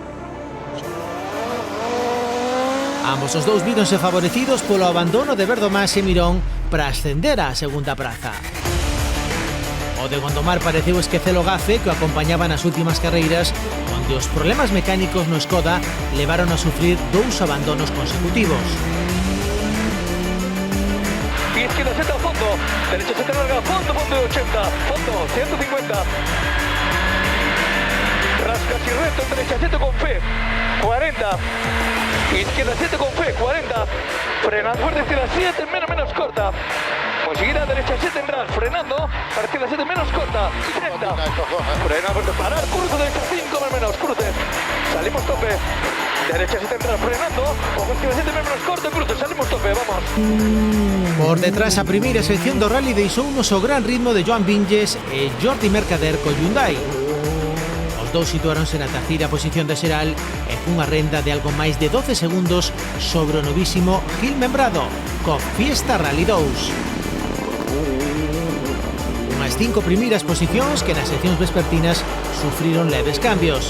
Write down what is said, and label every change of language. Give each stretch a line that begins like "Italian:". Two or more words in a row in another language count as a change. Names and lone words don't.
Galician: Ambos os dous víronse favorecidos polo abandono de Verdomás e Mirón para ascender á segunda praza. O de Gondomar pareceu esquecer o gafe que o acompañaba nas últimas carreiras, onde os problemas mecánicos no Skoda levaron a sufrir 2 abandonos consecutivos.
Spanish: Izquierda Z a fondo, derecha Z larga, fondo de 80, fondo 150. Rascas y recto, derecha Z con fe, 40. Izquierda 7 con fe, 40. Frena fuerte, izquierda 7, menos corta. Vamos, seguida derecha 7 tendrás, frenando, para izquierda 7 menos corta, 30, frena, parar, cruce, derecha 5 más menos, cruce, salimos tope, derecha 7 tendrás, frenando, ojo izquierda 7 menos corta, cruce, salimos tope, vamos.
Galician: Por detrás a primeira sección do rally deixou nos o gran ritmo de Joan Vinges e Jordi Mercader co Hyundai. Os dous situáronse na terceira posición de xeral e cunha renda de algo máis de 12 segundos sobre o novísimo Gil Membrado, co Fiesta Rally 2. Unhas 5 primeiras posicións que nas seccións vespertinas sufriron leves cambios.